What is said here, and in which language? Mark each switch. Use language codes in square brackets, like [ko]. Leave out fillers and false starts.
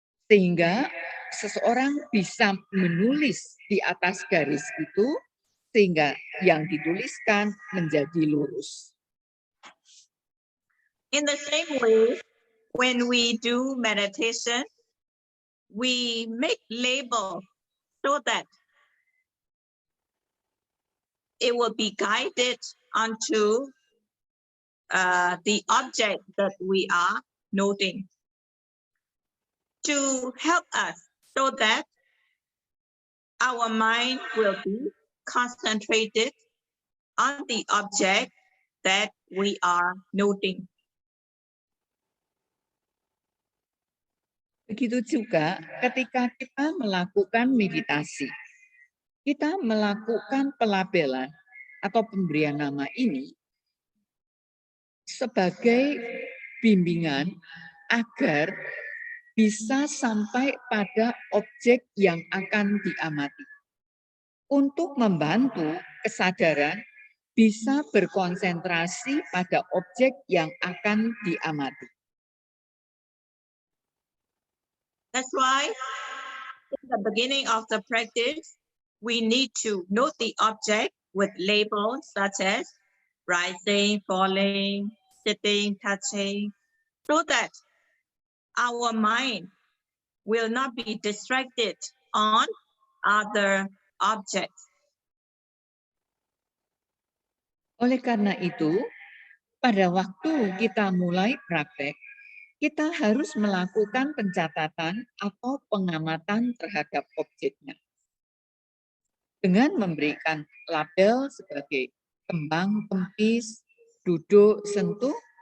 [id] Sehingga seseorang bisa menulis di atas garis itu, sehingga yang dituliskan menjadi lurus. [en] In the same way, when we do meditation, we make labels so that it will be guided onto the object that we are noting, to help us so that our mind will be concentrated on the object that we are noting. [id] Begitu juga ketika kita melakukan meditasi, kita melakukan pelabelan atau pemberian nama ini sebagai bimbingan agar bisa sampai pada objek yang akan diamati. Untuk membantu kesadaran bisa berkonsentrasi pada objek yang akan diamati. [en] That's why in the beginning of the practice, we need to note the object with labels such as rising, falling, sitting, touching, so that our mind will not be distracted on other objects. [id] Oleh karena itu, pada waktu kita mulai praktek, kita harus melakukan pencatatan atau pengamatan terhadap objeknya. Dengan memberikan label sebagai kembang, kempis, duduk, sentuh,